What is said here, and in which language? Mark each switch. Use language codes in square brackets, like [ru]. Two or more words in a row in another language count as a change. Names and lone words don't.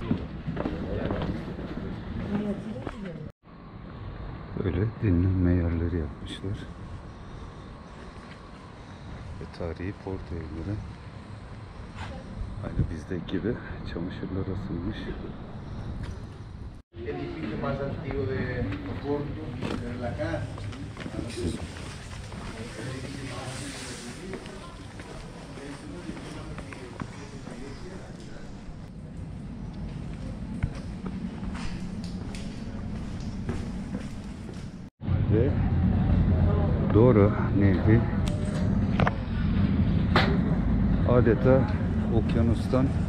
[tr] Böyle dinlenme yerleri yapmışlar. Ve tarihi Porto evleri. Aynı bizdeki gibi çamaşırlar asılmış. [es] Edificio más antiguo de Oporto, de la casa. [tr] Ve Dora Nehri adeta okyanustan